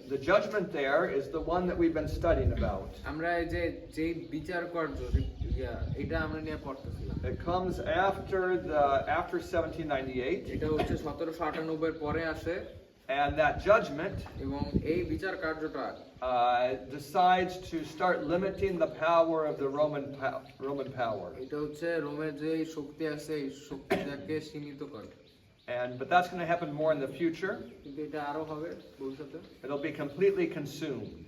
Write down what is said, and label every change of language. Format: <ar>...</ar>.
<en>the judgment there is the one that we've been studying about.</en> <bn>আমরা এই যে বিচার কার্য এটা আমরা নিয়ে পড়তেছিলাম।</bn> <en>It comes after 1798,</en> <bn>এটা হচ্ছে 1798 এর পরে আসে</bn> <en>and that judgment</en> <bn>এবং এই বিচার কার্যটা</bn> <en>decides to start limiting the power of the Roman power.</en> <bn>এটা হচ্ছে রোমের যে শক্তি আছে এই শক্তিটাকে সীমিত করে।</bn> <en>But that's going to happen more in the future.</en> <bn>কিন্তু এটা আরো হবে ভবিষ্যতে।</bn> <en>It'll be completely consumed.</en>